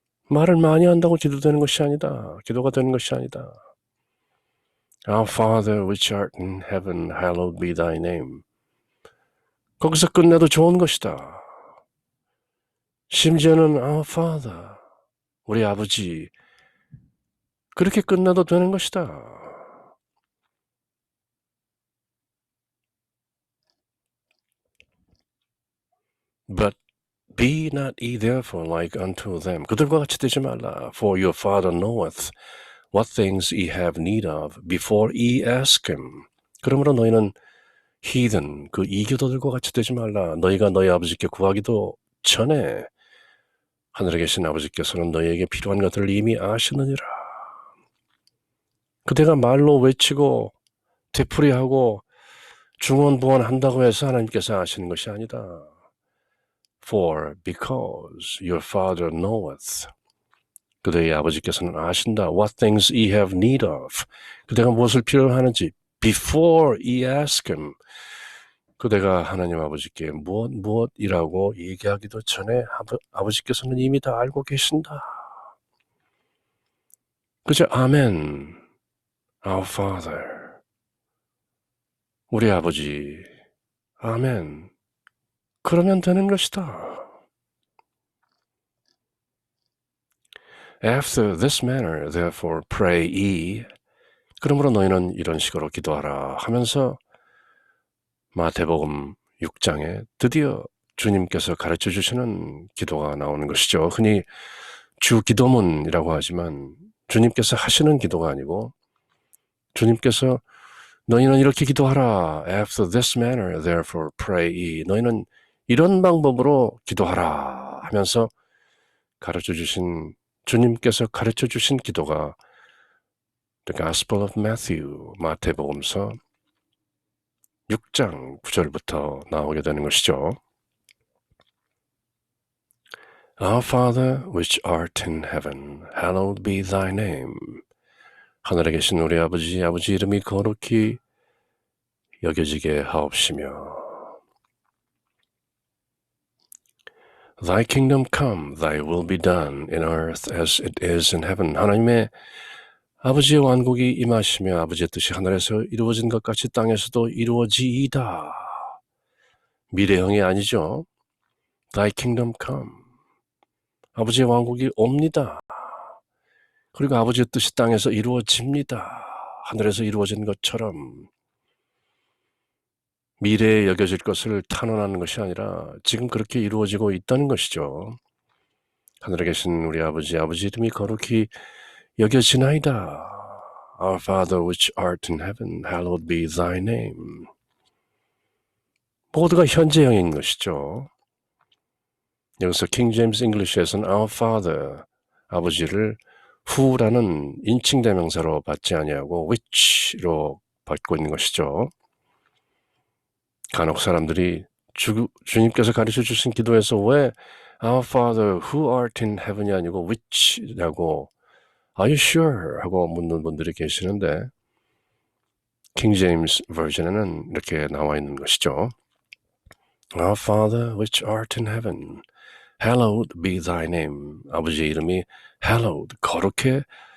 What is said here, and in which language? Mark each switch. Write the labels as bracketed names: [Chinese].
[Korean] 말을 많이 한다고 기도되는 것이 아니다. 기도가 되는 것이 아니다. [English] Our Father which art in heaven, hallowed be thy name. [Korean] 거기서 끝내도 좋은 것이다. 심지어는 [English] Our Father, [Korean] 우리 아버지, 그렇게 끝내도 되는 것이다. [English] But be not ye therefore like unto them. [Korean] 그들과 같이 되지 말라. [English] For your Father knoweth what things ye have need of before ye ask him. [Korean] 그러므로 너희는 heathen, 그 이교도들과 같이 되지 말라. 너희가 너희 아버지께 구하기도 전에 하늘에 계신 아버지께서는 너희에게 필요한 것들을 이미 아시느니라. 그대가 말로 외치고 되풀이하고 중언부언한다고 해서 하나님께서 아시는 것이 아니다. [English] For because your Father knoweth. [Korean] 그대의 아버지께서는 아신다. [English] What things ye have need of. [Korean] 그대가 무엇을 필요로 하는지 [English] before ye ask him. [Korean] 그대가 하나님 아버지께 무엇이라고 얘기하기도 전에 아버지께서는 이미 다 알고 계신다. 그저 아멘. [English] Our Father. [Korean] 우리 아버지. 아멘. 그러면 되는 것이다. [English] After this manner, therefore, pray ye. [Korean] 그러므로 너희는 이런 식으로 기도하라 하면서 마태복음 6장에 드디어 주님께서 가르쳐 주시는 기도가 나오는 것이죠. 흔히 주기도문이라고 하지만 주님께서 하시는 기도가 아니고 주님께서 너희는 이렇게 기도하라. [English] After this manner, therefore, pray ye. [Korean] 너희는 이런 방법으로 기도하라 하면서 가르쳐 주신 주님께서 가르쳐 주신 기도가 The Gospel of Matthew, 마태복음서 6장 9절부터 나오게 되는 것이죠. [English] Our Father, which art in heaven, hallowed be thy name. [Korean] 하늘에 계신 우리 아버지, 아버지 이름이 거룩히 여겨지게 하옵시며 [English] Thy kingdom come, thy will be done in earth as it is in heaven. [Korean] 하나님의 아버지의 왕국이 임하시며 아버지의 뜻이 하늘에서 이루어진 것 같이 땅에서도 이루어지이다. 미래형이 아니죠. [English] Thy kingdom come. [Korean] 아버지의 왕국이 옵니다. 그리고 아버지의 뜻이 땅에서 이루어집니다. 하늘에서 이루어진 것처럼 미래에 여겨질 것을 탄원하는 것이 아니라 지금 그렇게 이루어지고 있다는 것이죠. 하늘에 계신 우리 아버지, 아버지 이름이 거룩히 여겨지나이다. [English] Our Father which art in heaven, hallowed be thy name. [Korean] 모두가 현재형인 것이죠. 여기서 킹 제임스 잉글리시에서는 [English] Our Father, [Korean] 아버지를 who라는 인칭 대명사로 받지 아니하고 which로 받고 있는 것이죠. 간혹 사람들이 주님께서 가르쳐 주신 기도에서 왜 [English] Our Father who art in heaven [Korean] 이 아니고 which라고 [English] Are you sure? [Korean] 하고 묻는 분들이 계시는데 킹 제임스 버전에는 이렇게 나와 있는 것이죠. [English] Our Father which art in heaven, hallowed be thy name. [Korean] 아버지의 이름이 hallowed, 거룩해지나이다.